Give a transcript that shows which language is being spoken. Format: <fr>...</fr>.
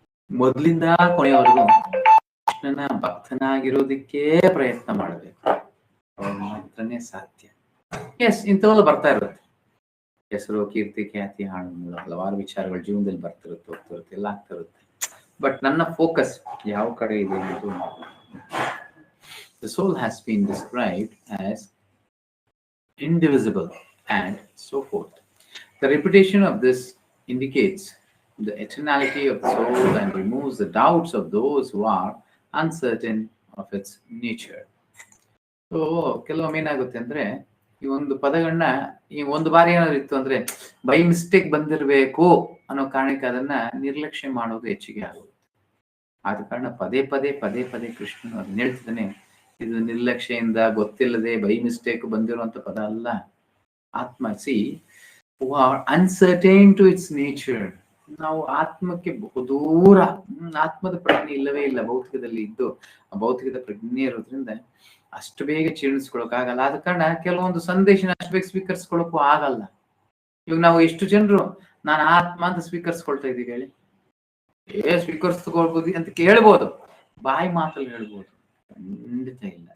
<kn>ಮೊದ್ಲಿಂದ ಕೊನೆಯವರೆಗೂ ಕೃಷ್ಣನ ಭಕ್ತನಾಗಿರೋದಕ್ಕೆ ಪ್ರಯತ್ನ ಮಾಡಬೇಕು, ಅವಾಗ ಮಾತ್ರನೇ ಸಾಧ್ಯ. ಇಂಥವೆಲ್ಲ ಬರ್ತಾ ಇರುತ್ತೆ, ಹೆಸರು, ಕೀರ್ತಿ, ಖ್ಯಾತಿ, ಹಾಡು, ಹಲವಾರು ವಿಚಾರಗಳು ಜೀವನದಲ್ಲಿ ಬರ್ತಿರುತ್ತೆ, ಹೋಗ್ತಿರುತ್ತೆ, ಎಲ್ಲ ಆಗ್ತಾ ಇರುತ್ತೆ. ಬಟ್ ನನ್ನ ಫೋಕಸ್ ಯಾವ ಕಡೆ ಇದೆ ಅನ್ನೋದು.</kn> <en>The soul has been described as indivisible and so forth. The repetition of this indicates the eternality of the soul and removes the doubts of those who are uncertain of its nature.</en> <kn>So ಕೆಲವೊಮ್ಮೆ ಏನಾಗುತ್ತೆ ಅಂದ್ರೆ, ಈ ಒಂದು ಪದಗಳನ್ನ ಈ ಒಂದು ಬಾರಿ ಏನಾದ್ರು ಇತ್ತು ಅಂದ್ರೆ</kn> <en>by mistake</en> <kn>ಬಂದಿರಬೇಕು ಅನ್ನೋ ಕಾರಣಕ್ಕೆ ಅದನ್ನ ನಿರ್ಲಕ್ಷ್ಯ ಮಾಡೋದು ಹೆಚ್ಚಿಗೆ ಆಗುತ್ತೆ. ಆದ ಕಾರಣ ಪದೇ ಪದೇ ಪದೇ ಪದೇ ಕೃಷ್ಣನು ಅದನ್ನ ಹೇಳ್ತಿದ್ದಾನೆ, ಇದು ನಿರ್ಲಕ್ಷ್ಯದಿಂದ ಗೊತ್ತಿಲ್ಲದೆ</kn> <en>by mistake</en> <kn>ಬಂದಿರುವಂತ ಪದ ಅಲ್ಲ.</kn> <en>ಆತ್ಮ who are uncertain to its nature.</en> <kn>ನಾವು ಆತ್ಮಕ್ಕೆ ಬಹುದೂರ, ಆತ್ಮದ ಪ್ರಜ್ಞೆ ಇಲ್ಲವೇ ಇಲ್ಲ ಭೌತಿಕದಲ್ಲಿ ಇದ್ದು, ಆ ಭೌತಿಕದ ಪ್ರಜ್ಞೆ ಇರೋದ್ರಿಂದ ಅಷ್ಟು ಬೇಗ ಚೀರ್ಣಿಸ್ಕೊಳಕ್ ಆಗಲ್ಲ. ಆದ ಕಾರಣ ಕೆಲವೊಂದು ಸಂದೇಶನ ಅಷ್ಟು ಬೇಗ ಸ್ವೀಕರಿಸ್ಕೊಳಕ್ಕೂ ಆಗಲ್ಲ. ಇವಾಗ ನಾವು ಎಷ್ಟು ಜನರು ನಾನು ಆತ್ಮ ಅಂತ ಸ್ವೀಕರಿಸ್ಕೊಳ್ತಾ ಇದೀವಿ ಹೇಳಿ, ಸ್ವೀಕರಿಸ್ಕೊಳ್ಬೋದು ಅಂತ ಕೇಳ್ಬೋದು, ಬಾಯಿ ಮಾತಲ್ಲಿ ಹೇಳ್ಬೋದು, ಖಂಡಿತ ಇಲ್ಲ.</kn>